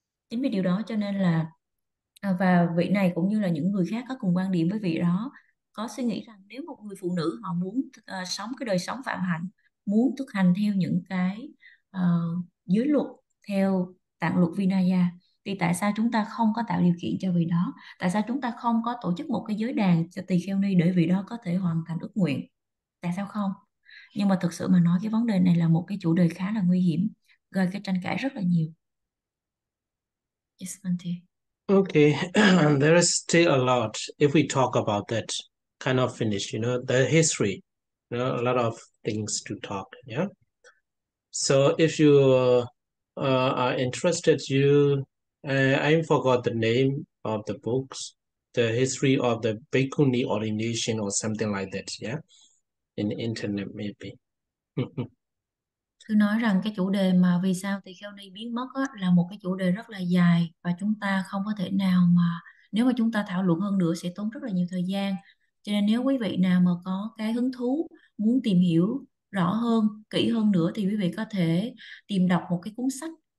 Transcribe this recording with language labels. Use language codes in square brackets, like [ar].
[vi] Chính vì điều đó cho nên là và vị này cũng như là những người khác có cùng quan điểm với vị đó, có suy nghĩ rằng nếu một người phụ nữ họ muốn sống cái đời sống phạm hạnh, muốn thực hành theo những cái giới luật theo tạng luật Vinaya, thì tại sao chúng ta không có tạo điều kiện cho vị đó? Tại sao chúng ta không có tổ chức một cái giới đàn cho tỳ kheo ni để vị đó có thể hoàn thành ước nguyện? Tại sao không? Nhưng mà thực sự mà nói cái vấn đề này là một cái chủ đề khá là nguy hiểm, gây cái tranh cãi rất là nhiều. [en] Yes, Vante. Okay, there is still a lot if we talk about that kind of finish, the history, a lot of things to talk, yeah? So if you are interested, I forgot the name of the books, the history of the Bhikkhuni ordination or something like that, yeah? In the internet maybe. [vi] Cứ nói rằng cái chủ đề mà vì sao tỳ kheo ni biến mất á, là một cái chủ đề rất là dài, và chúng ta không có thể nào mà nếu mà chúng ta thảo luận hơn nữa sẽ tốn rất là nhiều thời gian. Cho nên nếu quý vị nào mà có cái hứng thú muốn tìm hiểu rõ hơn, kỹ hơn nữa, thì quý vị có thể tìm đọc một cái cuốn sách.